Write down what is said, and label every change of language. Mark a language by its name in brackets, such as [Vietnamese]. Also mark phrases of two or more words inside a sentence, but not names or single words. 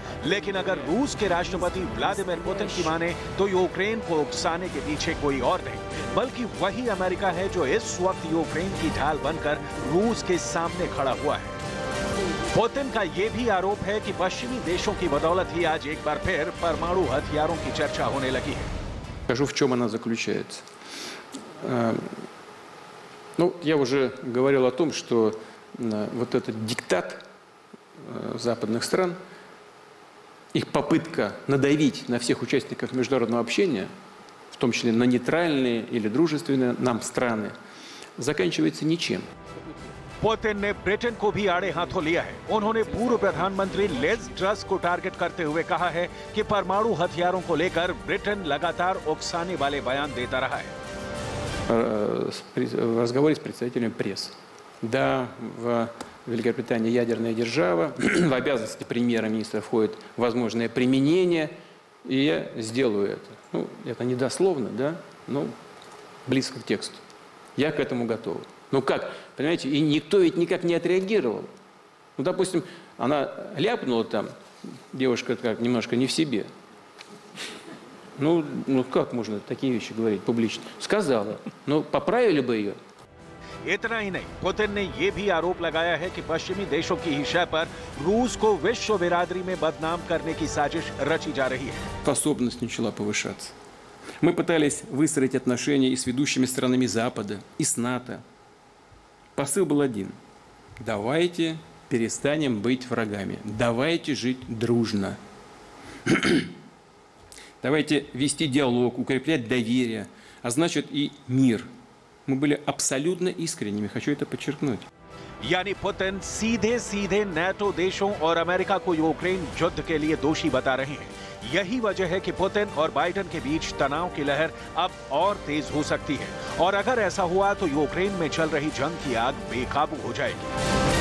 [Hindi] लेकिन अगर रूस के राष्ट्रपति व्लादिमीर पुतिन की माने तो यूक्रेन को उकसाने के पीछे कोई और नहीं बल्कि वही अमेरिका है जो इस वक्त यूक्रेन की ढाल बनकर रूस के सामने खड़ा हुआ है। पुतिन का यह भी आरोप है कि पश्चिमी देशों की बदौलत ही आज एक बार फिर परमाणु हथियारों की चर्चा होने लगी है। [Russian] Скажу, в чем она заключается. Ну, я уже говорил о том, что вот этот диктат западных стран, их попытка надавить на всех участников международного общения, в том числе на нейтральные или дружественные нам страны, заканчивается ничем. [Hindi] पुतिन ने ब्रिटेन को भी आड़े हाथों लिया है। उन्होंने पूर्व प्रधानमंत्री लिज ट्रस को टारगेट करते हुए कहा है कि परमाणु हथियारों को लेकर ब्रिटेन लगातार उकसाने वाले बयान देता रहा है। [Russian] В разговоре с представителями прессы. Да, в Великобритании ядерная держава, в обязанности премьер-министра входит возможное применение, и я сделаю это. Ну, это не дословно, да, но близко к тексту. Я к этому готов. Ну как, понимаете, и никто ведь никак не отреагировал. Ну, допустим, она ляпнула там, девушка как немножко не в себе. Ну как можно такие вещи говорить публично? Сказала, но поправили бы ее. [Hindi] इतना ही नहीं, पुतिन ने यह भी आरोप लगाया है कि पश्चिमी देशों की ही शय पर रूस को विश्व बिरादरी में बदनाम करने की साजिश रची जा रही है। [Russian] Способность начала повышаться. Мы пытались выстроить отношения и с ведущими странами Запада, и с НАТО. Посыл был один. Давайте перестанем быть врагами. Давайте жить дружно. Давайте вести диалог, укреплять доверие, а значит и мир. Мы были абсолютно искренними, хочу это подчеркнуть. [Hindi] यानी पुतिन सीधे सीधे नेटो देशों और अमेरिका को यूक्रेन युद्ध के लिए दोषी बता रहे हैं। यही वजह है कि पुतिन और बाइडेन के बीच तनाव की लहर अब और तेज हो सकती है और अगर ऐसा हुआ तो यूक्रेन में चल रही जंग की आग बेकाबू हो जाएगी।